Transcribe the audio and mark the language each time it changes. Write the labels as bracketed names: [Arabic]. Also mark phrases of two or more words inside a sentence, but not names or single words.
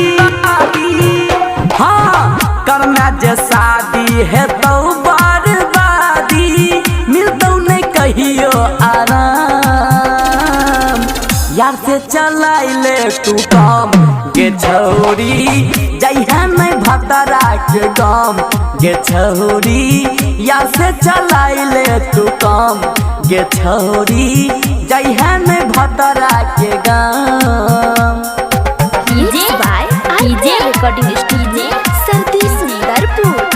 [Maithili] हाँ करना जे शादी है तो बर्बादी मिलतो नहीं कहियो आराम यार से चलाई ले तू काम गे छौरी जइहा नहीं भतरा के गाम गे छौरी यार से चलाई ले तू काम गे छौरी जइहा नहीं भतरा के गाम। [English] DJ by DJ recording studio सर्दी सुंदरपुर